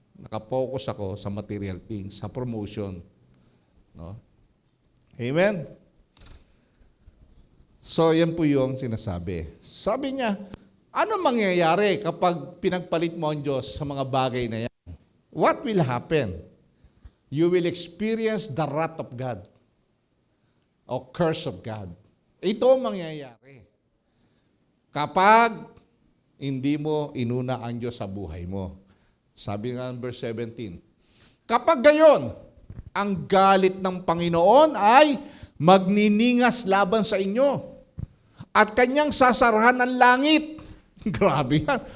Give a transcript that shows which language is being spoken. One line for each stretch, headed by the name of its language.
Filipino: Nakapokus ako sa material things, sa promotion. No? Amen? So, yan po yung sinasabi. Sabi niya, ano mangyayari kapag pinagpalit mo ang Diyos sa mga bagay na yan?
English: What will happen? You will experience the wrath of God or curse of God.
Filipino: Ito ang mangyayari kapag hindi mo inuna ang Diyos sa buhay mo. Sabi nga ng verse 17, kapag gayon, ang galit ng Panginoon ay magniningas laban sa inyo at kanyang sasarahan ng langit. Grabe yan.